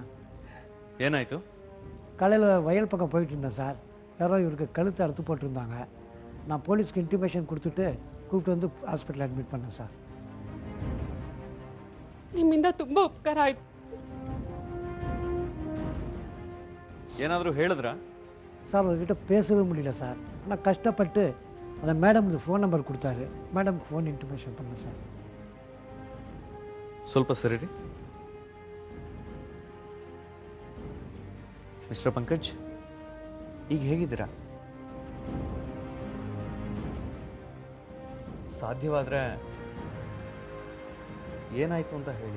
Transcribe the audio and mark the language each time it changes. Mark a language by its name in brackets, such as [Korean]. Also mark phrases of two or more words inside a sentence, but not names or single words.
[Kannada] ಏನಾಯ್ತು? [Tamil] காலையில் வயல் பக்கம் போயிட்டு இருந்தேன் சார். யாரோ இவருக்கு கழுத்தை அறுத்து போட்டிருந்தாங்க. நான் போலீஸ்க்கு இன்டிமேஷன் கொடுத்துட்டு கூப்பிட்டு வந்து [English] hospital admit [Tamil] பண்ணேன் சார். [Kannada] ನಿಮ್ಮಿಂದ ತುಂಬಾ ಉಪಕಾರ ಆಯ್ತು. ಏನಾದರೂ ಹೇಳಿದ್ರಾ? [Tamil] சார் அவர்கிட்ட பேசவே முடியல சார். ஆனால் கஷ்டப்பட்டு அந்த [English] madam phone number [Tamil] கொடுத்தாரு. [English] madam phone intimation [Tamil] பண்ணேன் சார். [Kannada] ಸ್ವಲ್ಪ ಸರಿ. ಮಿಸ್ಟರ್ ಪಂಕಜ್, ಈಗ ಹೇಗಿದ್ದೀರಾ? ಸಾಧ್ಯವಾದರೆ ಏನಾಯ್ತು ಅಂತ ಹೇಳಿ.